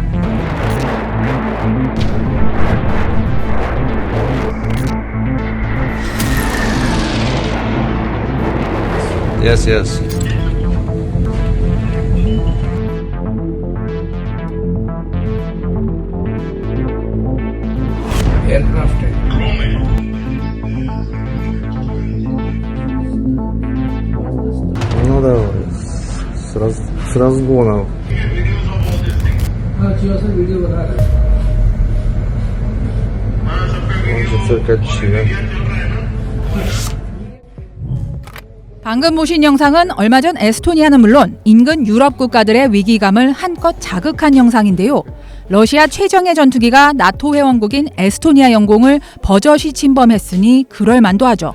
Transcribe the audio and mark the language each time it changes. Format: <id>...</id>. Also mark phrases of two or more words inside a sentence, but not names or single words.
<en>Yes. Aircraft.</en> <ru>Ну давай, с разгонов. циркачи.</ru> <ko>방금 보신 영상은 얼마 전 에스토니아는 물론 인근 유럽 국가들의 위기감을 한껏 자극한 영상인데요. 러시아 최정예 전투기가 나토 회원국인 에스토니아 영공을 버젓이 침범했으니 그럴만도 하죠.</ko>